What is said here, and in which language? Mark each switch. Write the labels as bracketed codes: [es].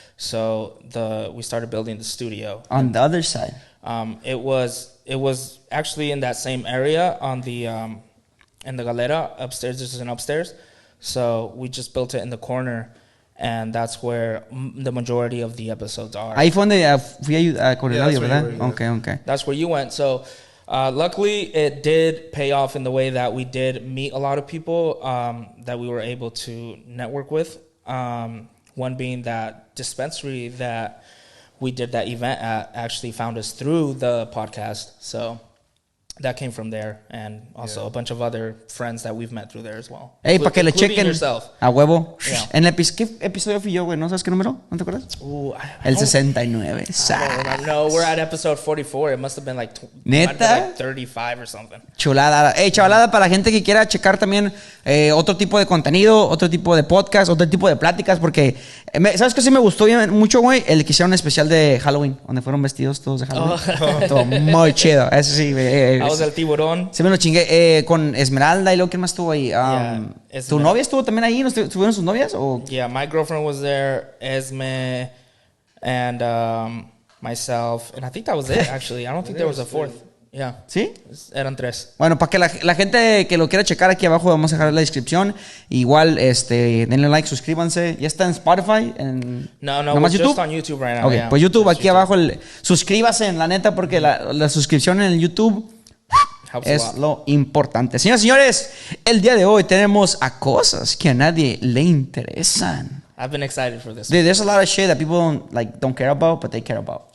[en] So we started building the studio. On the other side? It was actually in that same area on the in the galera upstairs. There's an upstairs. So we just built it in the corner. And that's where the majority of the episodes are. [es] Ahí fue donde fui con el audio, ¿verdad? [en] Okay. That's where you went. So, luckily, it did pay off in the way that we did meet a lot of people that we were able to network with. One being that dispensary that we did that event at actually found us through the podcast. So that came from there, and also a bunch of other friends that we've met through there as well. [es] Hey, para que le chequen [en] yourself. [es] A huevo. [en] Yeah. [es] ¿Qué episodio fui yo, güey? ¿No sabes qué número? ¿No te acuerdas? El 69. [en] No, we're at episode 44. It must have been like, [es] ¿Neta? [en] 35 or something. [es] Chulada. Hey, chavalada, para la gente que quiera checar también otro tipo de contenido, otro tipo de podcast, otro tipo de pláticas, porque ¿sabes qué sí me gustó mucho, güey? El que hicieron especial de Halloween, donde fueron vestidos todos de Halloween. Todo muy chido. Eso sí, güey. El tiburón. Sí me lo chingué con Esmeralda y luego ¿quién más estuvo ahí? ¿Tu novia estuvo también ahí? ¿Estuvieron sus novias? O? [en] Yeah, my girlfriend was there, Esme, and myself, and I think that was it, actually. I don't think there was a fourth. Yeah. [es] ¿Sí? Eran 3. Bueno, para que la gente que lo quiera checar aquí abajo, vamos a dejar la descripción. Igual, denle like, suscríbanse. ¿Ya está en Spotify? [en] No, we're just on YouTube right now. [es] Okay, pues YouTube, aquí abajo, suscríbase en la neta, porque la suscripción en el YouTube es lo importante. Señoras y señores, el día de hoy tenemos a cosas que a nadie le interesan. [en] I've been excited for this. Dude, there's a lot of shit that people don't care about, but they care about.